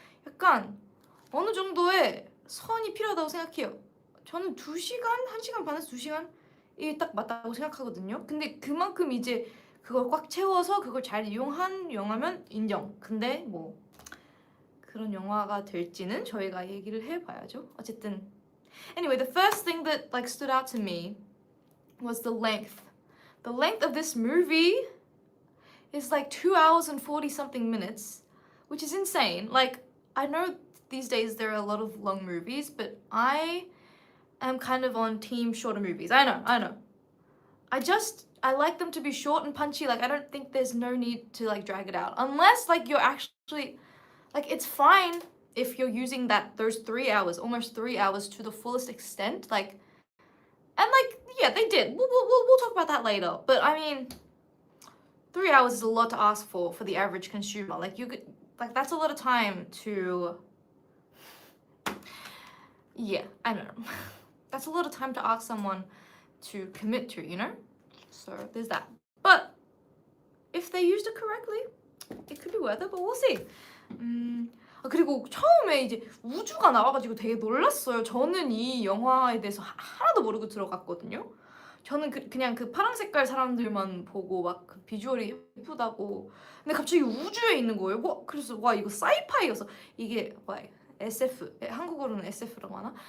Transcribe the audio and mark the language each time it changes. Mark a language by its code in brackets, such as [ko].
[ko] 약간 어느 정도의 선이 필요하다고 생각해요. 저는 2시간, 1시간 반에서 2시간이 딱 맞다고 생각하거든요. 근데 그만큼 이제 그걸 꽉 채워서 그걸 잘 이용한 영화면 인정. 근데 뭐 그런 영화가 될지는 저희가 얘기를 해봐야죠. 어쨌든 [en] anyway, the first thing that like stood out to me was the length. The length of this movie is like 2 hours and 40 something minutes, which is insane. Like, I know these days there are a lot of long movies, but I am kind of on team shorter movies. I know. I like them to be short and punchy. Like, I don't think there's no need to like drag it out. Unless like you're actually, like, it's fine if you're using those 3 hours, almost 3 hours to the fullest extent. Like, and like, yeah, they did. We'll talk about that later. But I mean, 3 hours is a lot to ask for the average consumer. Like you could, like that's a lot of time to. Yeah, I know. That's a lot of time to ask someone to commit to, you know? So there's that. But if they used it correctly, it could be worth it, but we'll see. [ko] 그리고 처음에 이제 우주가 나와가지고 되게 놀랐어요. 저는 이 영화에 대해서 하나도 모르고 들어갔거든요. 저는 그냥 그 파란 색깔 사람들만 보고 막 그 비주얼이 예쁘다고. 근데 갑자기 우주에 있는 거예요. 그래서 와 이거 사이파이여서 이게 SF 한국어로는 SF라고 하나?